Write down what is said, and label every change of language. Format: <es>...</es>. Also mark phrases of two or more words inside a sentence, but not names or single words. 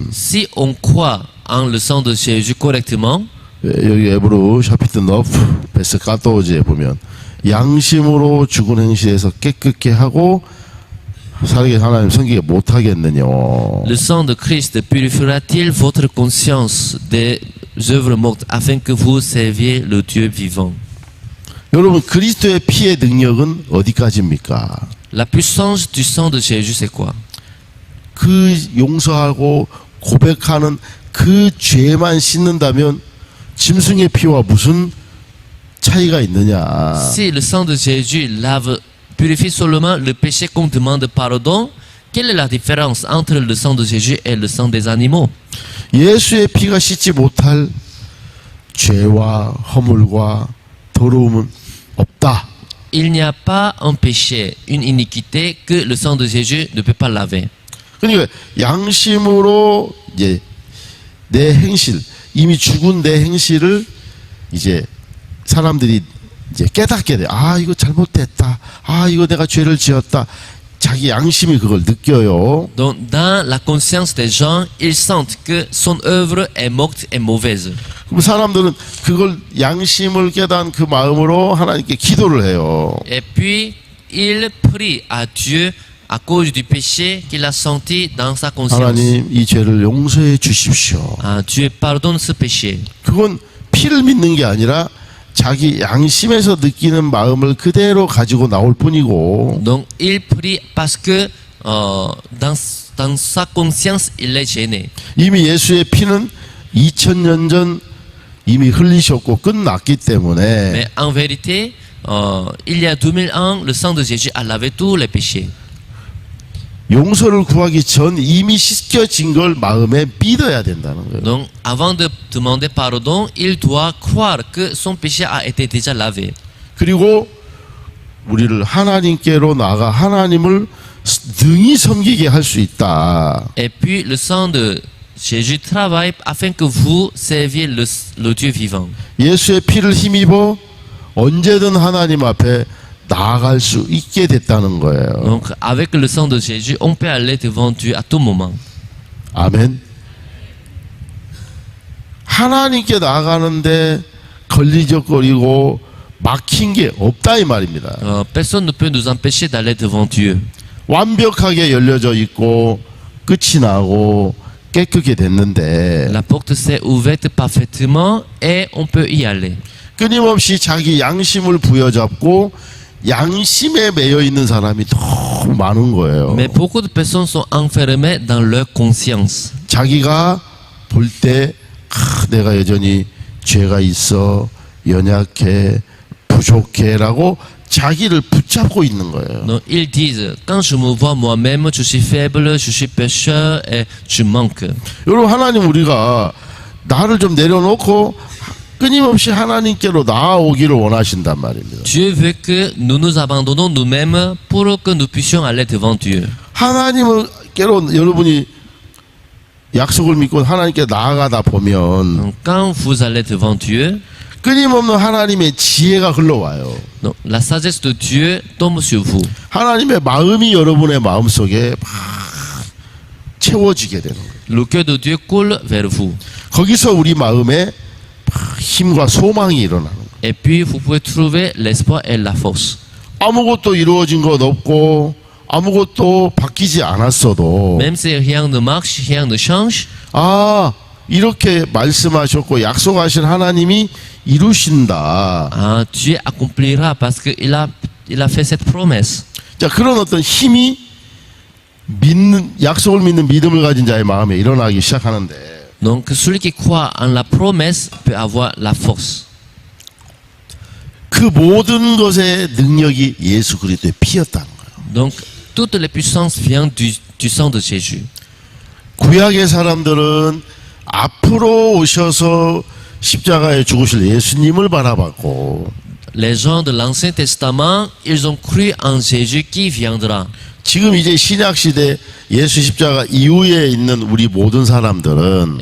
<fr>Si on croit en le sang de Jésus correctement,</fr> <ko>여기 에브루 샤피트 너프 베스 까토지에 보면 양심으로 죽은 행실에서 깨끗게 하고 살게 하나님 섬기게 못하겠느냐.</ko> <fr>le sang de Christ purifiera-t-il votre conscience des œuvres mortes afin que vous serviez le Dieu vivant?</fr> <ko>여러분 그리스도의 피의 능력은 어디까지입니까?</ko> <fr>La puissance du sang de Jésus, c'est quoi?</fr> <ko>그 용서하고 고백하는 그 죄만 씻는다면 짐승의 피와 무슨 차이가 있느냐?</ko> <fr>Si le sang de Jésus purifie seulement le péché qu'on demande pardon, quelle est la différence entre le sang de Jésus et le sang des animaux?</fr> <ko>예수의 피가 씻지 못할 죄와 허물과 더러움은 없다.</ko> <fr>Il n'y a pas un péché, une iniquité que le sang de Jésus ne peut pas laver.</fr> <ko>그러니까 양심으로 이제 내 행실, 이미 죽은 내 행실을 이제 사람들이 이제 깨닫게 돼. 아, 이거 잘못됐다. 아, 이거 내가 죄를 지었다. 자기 양심이 그걸 느껴요.</ko> <fr>Donc, dans la conscience des gens, ils sentent que son œuvre est morte et mauvaise.</fr> <ko>그럼 사람들은 그걸 양심을 깨닫은 그 마음으로 하나님께 기도를 해요.</ko> <fr>Et puis, il prie à Dieu à cause du péché qu'il a senti dans sa conscience.</fr> <ko>하나님, 이 죄를 용서해 주십시오.</ko> <fr>Ah, Dieu pardonne ce péché.</fr> <ko>그건 피를 믿는 게 아니라 자기 양심에서 느끼는 마음을 그대로 가지고 나올 뿐이고</ko> <fr>Donc, il prie parce que dans sa conscience, il est gêné.</fr> <ko>이미 예수의 피는 2000년 전 이미 흘리셨고 끝났기 때문에</ko> <fr>Mais en vérité, il y a 2000 ans, le sang de Jésus a lavé tous les péchés.</fr> <ko>용서를 구하기 전 이미 씻겨진 걸 마음에 믿어야 된다는 거예요.</ko> <fr>Donc, avant de demander pardon, il doit croire que son péché a été déjà lavé.</fr> <ko>그리고 우리를 하나님께로 나가 하나님을 능히 섬기게 할 수 있다.</ko> <fr>Et puis, le sang de Jésus travaille afin que vous serviez le Dieu vivant.</fr> <ko>예수의 피를 힘입어 언제든 하나님 앞에 나아갈 수 있게 됐다는 거예요.</ko> <fr>Donc, avec le sang de Jésus, on peut aller devant Dieu à tout moment.</fr> <ko>아멘. 하나님께 나아가는데 걸리적거리고 막힌 게 없다 이 말입니다.</ko> <fr>Personne ne peut nous empêcher d'aller devant Dieu.</fr> <ko>완벽하게 열려져 있고 끝이 나고 깨끗게 됐는데</ko> <fr>La porte s'est ouverte parfaitement et on peut y aller.</fr> <ko>끊임없이 자기 양심을 부여잡고 양심에 매여 있는 사람이 너무 많은 거예요.</ko> <fr>Mais beaucoup de personnes sont enfermées dans leur conscience.</fr> <ko>자기가 볼 때 내가 여전히 죄가 있어 연약해 부족해라고 자기를 붙잡고 있는 거예요.</ko> <fr>Donc ils disent, quand je me vois moi-même, je suis faible, je suis pécheur et je manque.</fr> <ko>여러분 하나님 우리가 나를 좀 내려놓고 끊임없이 하나님께로 나아오기를 원하신단 말입니다.</ko> <fr>Dieu veut que nous nous abandonnons nous-mêmes pour que nous puissions aller devant Dieu.</fr> <ko>하나님께로 여러분이 약속을 믿고 하나님께 나아가다 보면</ko> <fr>Donc, quand vous allez devant Dieu,</fr> <ko>끊임없는 하나님의 지혜가 흘러와요.</ko> <fr>donc, la sagesse de Dieu tombe sur vous.</fr> <ko>하나님의 마음이 여러분의 마음속에 막 채워지게 되는 거예요.</ko> <fr>Le cœur de Dieu coule vers vous.</fr> <ko>거기서 우리 마음에 힘과 소망이 일어나는 거예요.</ko> <fr>Et puis vous pouvez trouver l'espoir et la force.</fr> <ko>아무것도 이루어진 것 없고 아무것도 바뀌지 않았어도</ko> <fr>Même si rien ne marche, rien ne change,</fr> <ko>아 이렇게 말씀하셨고 약속하신 하나님이 이루신다.</ko> <fr>ah, Dieu accomplira parce qu'il il a fait cette promesse.</fr> <ko>자 그런 어떤 힘이 믿는 약속을 믿는 믿음을 가진 자의 마음에 일어나기 시작하는데</ko> <fr>Donc celui qui croit en la promesse peut avoir la force.</fr> <ko>그 모든 것의 능력이 예수 그리스도의 피였다는 거예요.</ko> <fr>Donc toutes les puissances viennent du sang de Jésus.</fr> <ko>구약의 사람들은 앞으로 오셔서 십자가에 죽으실 예수님을 바라봤고</ko> <fr>Les gens de l'Ancien Testament, ils ont cru en Jésus qui viendra.</fr> <ko>지금 이제 신약 시대 예수 십자가 이후에 있는 우리 모든 사람들은</ko>